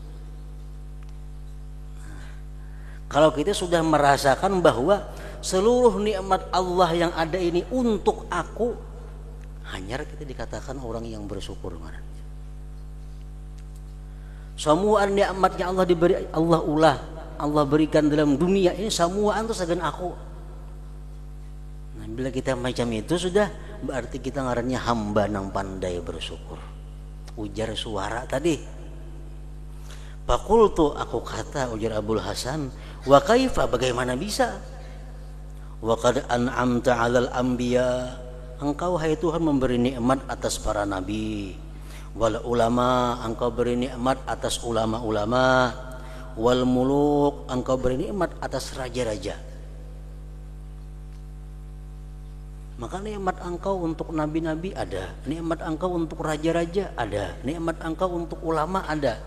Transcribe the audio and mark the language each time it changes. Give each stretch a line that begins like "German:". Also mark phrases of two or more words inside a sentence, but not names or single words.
Malay: Kalau kita sudah merasakan bahwa seluruh nikmat Allah yang ada ini untuk aku, hanya kita dikatakan orang yang bersyukur.
Banjar: Semua nikmat yang Allah diberi, Allah berikan dalam dunia ini semua itu sagan aku. Nah, bila kita macam itu sudah berarti kita ngarannya hamba nang pandai bersyukur. Ujar suara tadi. Fakultu, aku kata, ujar Abdul Hasan,
Arabic: وكيف,
Malay: bagaimana bisa?
Arabic: وقد أنعمت على الأنبياء,
Malay: engkau hai Tuhan memberi nikmat atas para nabi.
Arabic: والعلماء,
Malay: engkau beri nikmat atas ulama-ulama.
Arabic: والملوك,
Malay: engkau beri nikmat atas raja-raja. Maka nikmat engkau untuk nabi-nabi ada, nikmat engkau untuk raja-raja ada, nikmat engkau untuk ulama ada.